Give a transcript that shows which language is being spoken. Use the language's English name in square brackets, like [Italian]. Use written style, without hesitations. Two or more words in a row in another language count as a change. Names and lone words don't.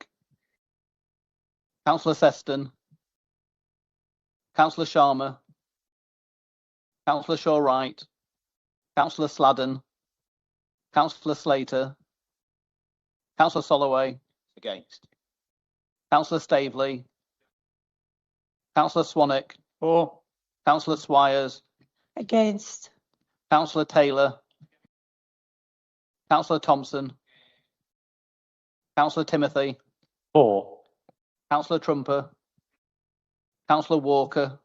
[English] Councillor Seston. Councillor Sharma. Councillor Shaw-Wright. Councillor Sladden. Councillor Slater. Councillor Soloway. Against. Councillor Staveley. Councillor Swanwick. For. Councillor Swires. Against. Councillor Taylor. Councillor Thompson. Councillor Timothy. For. Councillor Trumper. Councillor Walker.